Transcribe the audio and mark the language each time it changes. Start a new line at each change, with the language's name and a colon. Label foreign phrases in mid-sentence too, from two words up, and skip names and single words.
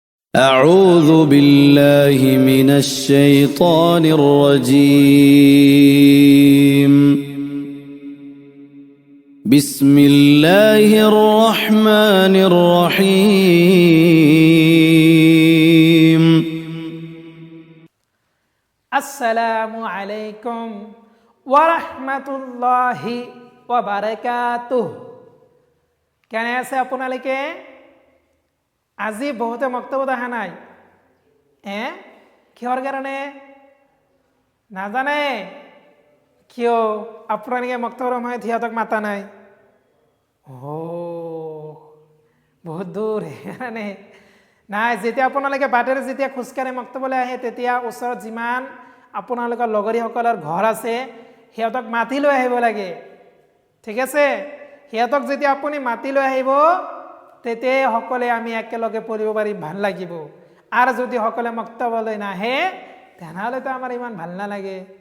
Arabic: أعوذ بالله من الشيطان الرجيم بسم الله الرحمن الرحيم السلام عليكم ورحمة الله وبركاته
Assamese: কেনে আছে আপোনালোকে আজি বহুতে মক্তব্য দেখা নাই কিহৰ কাৰণে নাজানে কিয় আপোনালোকে মক্তব্যৰ সময়ত সিহঁতক মাতা নাই বহুত দূৰ মানে নাই যেতিয়া আপোনালোকে বাটেৰে যেতিয়া খোজকাঢ়ি মক্তব্যলৈ আহে তেতিয়া ওচৰত যিমান আপোনালোকৰ লগৰীসকলৰ ঘৰ আছে সিহঁতক মাতি লৈ আহিব লাগে ঠিক আছে সিহঁতক যেতিয়া আপুনি মাতি লৈ আহিব তেতে সকলে আমি একেলগে পঢ়িব পাৰিম ভাল লাগিব আৰু যদি সকলে মক্তব্যলৈ নাহে তেনেহ'লে তো আমাৰ ইমান ভাল নালাগে